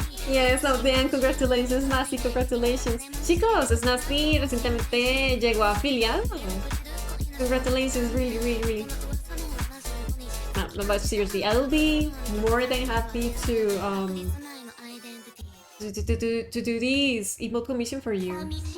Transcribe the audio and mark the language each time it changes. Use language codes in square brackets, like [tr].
[en] Yes, so then, congratulations, Nasty, congratulations. [es] Chicos, Nasty recientemente llegó afiliado. [en] Congratulations, really. No, but seriously, I'll be more than happy to do this emote commission for you.